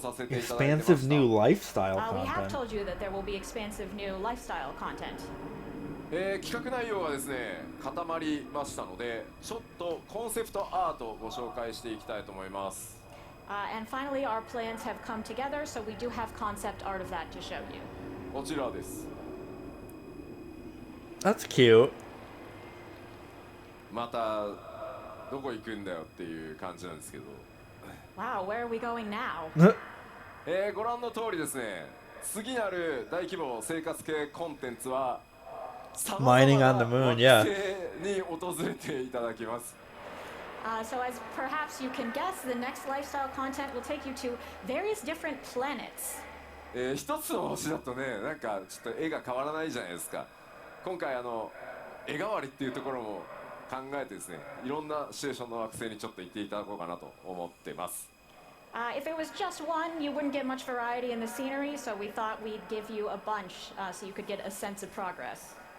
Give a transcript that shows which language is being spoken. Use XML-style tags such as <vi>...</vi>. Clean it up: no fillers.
<en>Expansive new lifestyle We have content. told you that there will be expansive new lifestyle content.</en> <ja>企画内容がですね固まりましたのでちょっとコンセプトアートをご紹介していきたいと思います。</ja> <en>And finally, our plans have come together, so we do have concept art of that to show you.</en> <ja>こちらです。</ja> <en>That's cute.</en> <ja>またどこ行くんだよっていう感じなんですけど、</ja> <en>Wow, where are we going now?</en> <ja>ご覧の通りですね次なる大規模生活系コンテンツは</ja> <en>Mining on the moon, yeah.</en> <ja>に訪れていただきます。</ja> <en>So as perhaps you can guess, the next lifestyle content will take you to various different planets.</en> <ja>一つの星だとねなんかちょっと絵が変わらないじゃないですか。今回絵代わりっていうところも考えてですねいろんなシチュエーションの惑星にちょっと行っていただこうかなと思ってます。</ja> <en>If it was just one, you wouldn't get much variety in the scenery, so we thought we'd give you a bunch so you could get a sense of progress.</en>